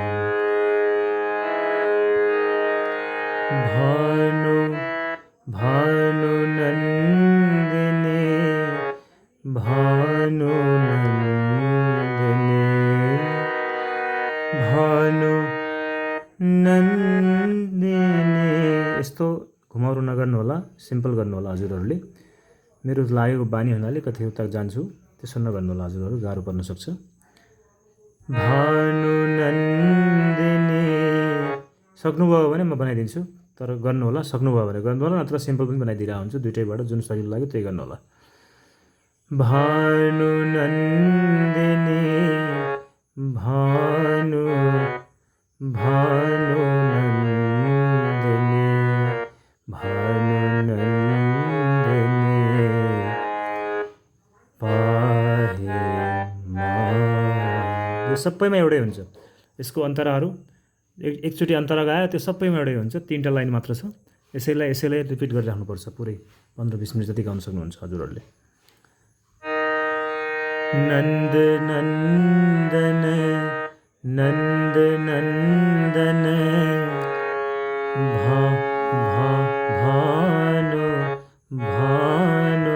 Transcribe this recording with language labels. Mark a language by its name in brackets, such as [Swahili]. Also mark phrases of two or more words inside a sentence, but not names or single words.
[Nepali] भानु भानु नंदिनी भानु नंदिनी भानु नंदिनी। यस्तो घुमाउरो नगर्नु होला, सिम्पल गर्नु होला हजुरहरूले। मेरो लागेको बानी हुनाले कति तक जान्छु, त्यसो नगर्नु होला हजुरहरू, गाह्रो पर्न सक्छ। भानु नन्दिनी सक्नुभयो भने म बनाइदिन्छु, तर गर्नु होला। सक्नुभयो भने गर्नु होला, नत्र सिम्पल पनि बनाइदिरहेको हुन्छु। दुईटैबाट जुन सजिलो लाग्यो त्यही गर्नु होला। भानु नन्दिनी भानु भानु नन्दिनी भानु नन्दिनी [Sanskrit] पाहि माम। [Nepali] यो सबैमा एउटै हुन्छ। यसको अन्तराहरू एकचोटि अन्तरा गायो त्यो सबैमा एउटै हुन्छ। 3टा लाइन मात्र छ। यसैलाई रिपिट गरिराख्नुपर्छ पुरै 15-20 मिनट जति गाउन सक्नुहुन्छ हजुरहरूले। नन्द नन्दन नन्द नन्दन भानु भानु।